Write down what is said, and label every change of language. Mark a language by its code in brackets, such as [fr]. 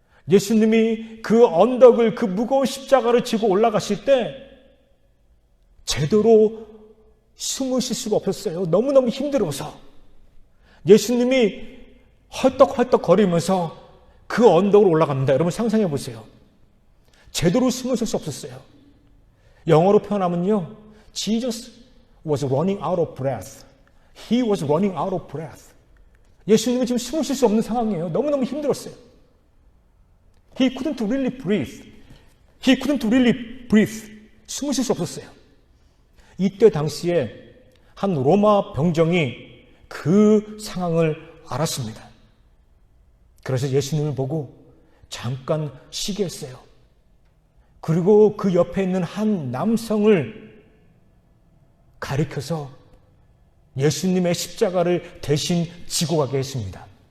[ko] 예수님이 그 언덕을, 그 무거운 십자가를 지고 올라가실 때 제대로 숨을 쉴 수가 없었어요. 너무너무 힘들어서. 예수님이 헐떡헐떡 거리면서 그 언덕으로 올라갑니다. 여러분 상상해 보세요. 제대로 숨을 쉴 수 없었어요. 영어로 표현하면요, [en] Jesus was running out of breath. He was running out of breath. [ko] 예수님이 지금 숨을 쉴 수 없는 상황이에요. 너무너무 힘들었어요. [en] He couldn't really breathe. He couldn't really breathe. [ko] 숨을 쉴 수 없었어요. 이때 당시에 한 로마 병정이 그 상황을 알았습니다. 그래서 예수님을 보고 잠깐 쉬게 했어요. 그리고 그 옆에 있는 한 남성을 가리켜서 예수님의 십자가를 대신 지고 가게 했습니다.